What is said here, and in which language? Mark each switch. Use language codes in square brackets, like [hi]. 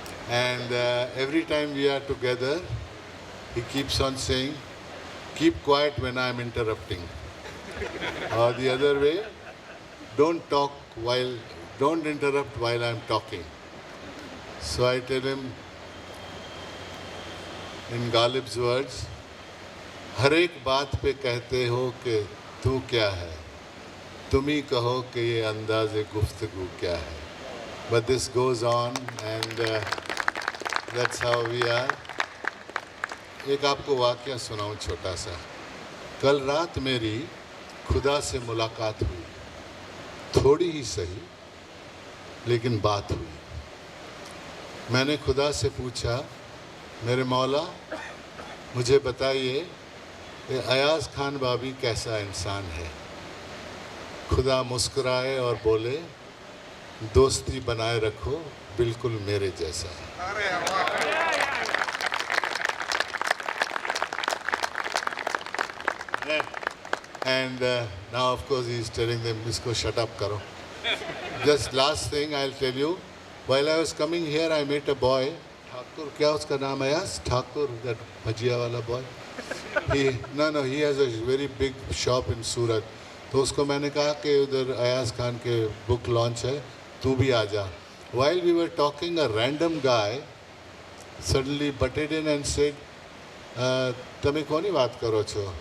[en] And every time we are together, he keeps on saying, keep quiet when I'm interrupting. Or the other way, don't interrupt while I'm talking. So I tell him, in Ghalib's words, [hi] हर एक बात पे कहते हो कि तू क्या है, तुम ही कहो कि ये अंदाज़े गुफ्तगू क्या है. [en] But this goes on, and that's how we are. [hi] एक आपको वाक़या सुनाऊं छोटा सा. कल रात मेरी खुदा से मुलाकात हुई, थोड़ी ही सही, लेकिन बात हुई. मैंने खुदा से पूछा, मेरे मौला मुझे बताइए कि अयाज खान बाबी कैसा इंसान है. खुदा मुस्कुराए और बोले, दोस्ती बनाए रखो, बिल्कुल मेरे जैसा. [en] And now of course he is telling them, [hi] isko shut up karo. [en] Just last thing I'll tell you, while I was coming here I met a boy, Thakur, [hi] kya uska naam hai? [en] Thakur, that bhajiya wala boy. He has a very big shop in Surat. [hi] तो उसको मैंने कहा कि उधर अयाज खान के book launch है, तू भी आ जा. [en] While we were talking, a random guy suddenly butted in and said, [gu] તમે કોની વાત કરો છો?